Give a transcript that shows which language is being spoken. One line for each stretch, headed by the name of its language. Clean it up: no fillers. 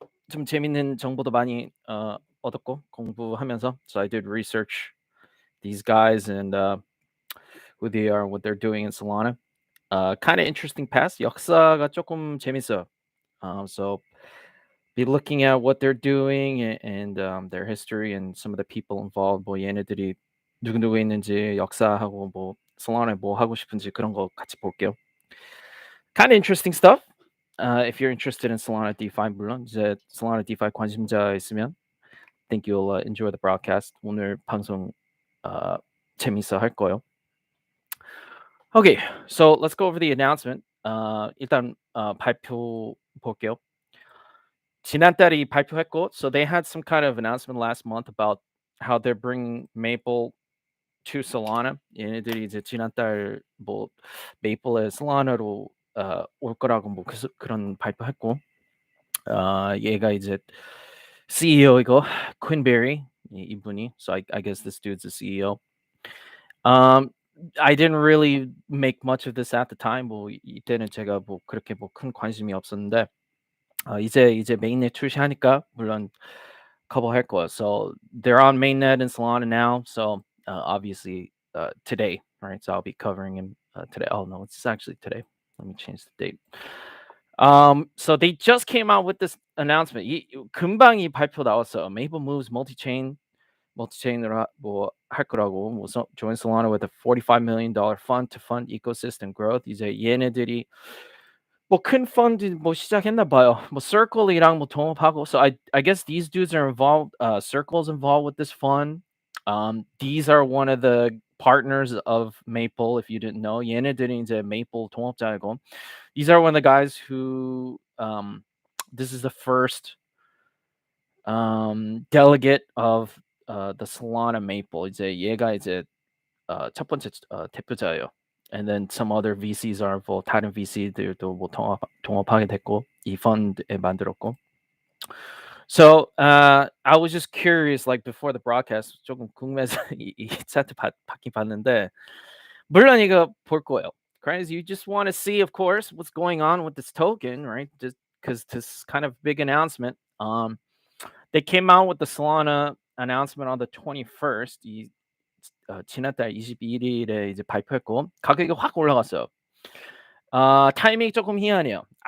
Korean: 좀 재밌는 정보도 많이 얻었고 공부하면서.
English: So I did research these guys and who they are, what they're doing in Solana. Kind of interesting past.
Korean: 역사가 조금 재밌어요.
English: So be looking at what they're doing and their history and some of the people involved.
Korean: 뭐 얘네들이 누구 있는지 역사하고 뭐 솔라나에 뭐 하고 싶은지 그런 거 같이 볼게요.
English: Kind of interesting stuff. If you're interested in Solana DeFi
Korean: 물론 이제 Solana DeFi 관심자 있으면
English: think you'll enjoy the broadcast.
Korean: 오늘 방송 재밌어 할 거예요.
English: Okay, so let's go over the announcement.
Korean: 일단 발표 볼게요. 지난달에 발표했고,
English: so they had some kind of announcement last month about how they're bringing Maple to Solana.
Korean: 얘네들이 이제 지난달 뭐 메이플에 솔라나로 올 거라고 뭐 그런 발표했고, 얘가 이제 CEO이고 퀸베리 이분이.
English: So I guess this dude's the CEO. I didn't really make much of this at the time. 뭐 이때는 제가 뭐 그렇게 뭐 큰 관심이 없었는데. 이제 메인넷 출시하니까 물론 커버할 거예요. So they're on mainnet and Solana now. So obviously today, right? So I'll be covering him today. Oh no, it's actually today. Let me change the date. So they just came out with this announcement.
Korean: 금방 이 발표 나왔어요.
English: Maple moves multi-chain으로
Korean: 뭐할 거라고.
English: 뭐 join Solana with a $45 million fund to fund ecosystem growth.
Korean: 이제 얘네들이 뭐 큰 펀드 뭐 시작했나 봐요. 뭐 Circle이랑 뭐 동업하고.
English: So I guess these dudes are involved. Circle's involved with this fund. These are one of the partners of Maple. If you didn't know,
Korean: 얘네들이 이제 Maple 동업자이고.
English: These are one of the guys who. This is the first delegate of the Solana Maple.
Korean: 이제 얘가 이제 첫 번째 대표자예요.
English: And then some other VCs are involved.
Korean: 다른 VC들도 뭐 동업하게 됐고 이 펀드에 만들었고.
English: So I was just curious, like before the broadcast,
Korean: 조금 궁금해서 이 차트 받긴 봤는데 물론 이거 볼 거예요.
English: Because you just want to see, of course, what's going on with this token, right? Just because this kind of big announcement. They came out with the Solana announcement on the 21st.
Korean: 지난달 21일에 이제 발표했고 가격이 확 올라갔어요. 타이밍이 조금 희한해요.